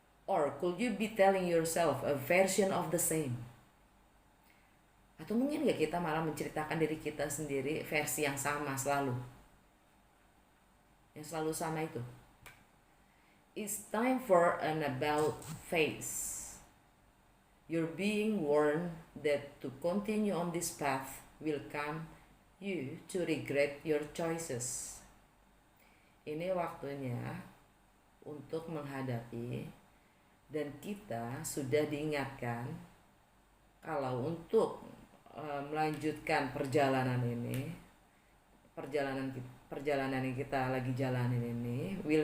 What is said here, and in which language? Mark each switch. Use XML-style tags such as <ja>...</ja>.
<en>Or could you be telling yourself a version of the same?</en> <id>Atau mungkin gak kita malah menceritakan diri kita sendiri versi yang sama selalu? Yang selalu sama itu.</id> <en>It's time for an about face. You're being warned that to continue on this path will come you to regret your choices.</en> <id>Ini waktunya untuk menghadapi, dan kita sudah diingatkan kalau untuk melanjutkan perjalanan ini, perjalanan yang kita lagi jalanin ini,</id>